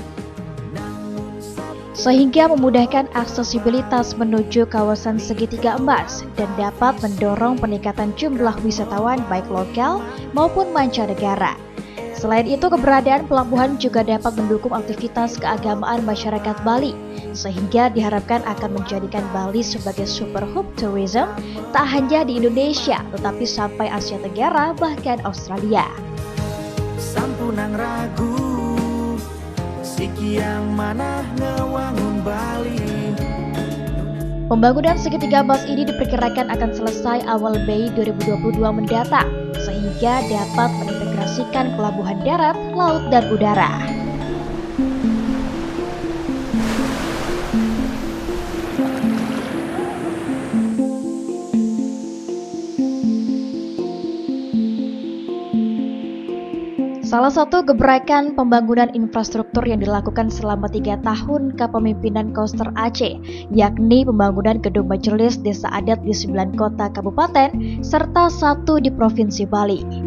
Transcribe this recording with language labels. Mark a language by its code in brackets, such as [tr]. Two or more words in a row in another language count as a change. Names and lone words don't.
[id] Sehingga memudahkan aksesibilitas menuju kawasan segitiga emas dan dapat mendorong peningkatan jumlah wisatawan baik lokal maupun mancanegara. Selain itu, keberadaan pelabuhan juga dapat mendukung aktivitas keagamaan masyarakat Bali, sehingga diharapkan akan menjadikan Bali sebagai [en] super hub tourism [id] tak hanya di Indonesia, tetapi sampai Asia Tenggara bahkan Australia. [ban] Sampunang ragu sikiang manah ngewangun Bali. [id] Pembangunan segitiga emas ini diperkirakan akan selesai awal Mei 2022 mendatang, sehingga dapat mengintegrasikan pelabuhan darat, laut, dan udara. Salah satu gebrakan pembangunan infrastruktur yang dilakukan selama 3 tahun kepemimpinan Koster Aceh, yakni pembangunan gedung majelis desa adat di 9 kota kabupaten, serta 1 di Provinsi Bali.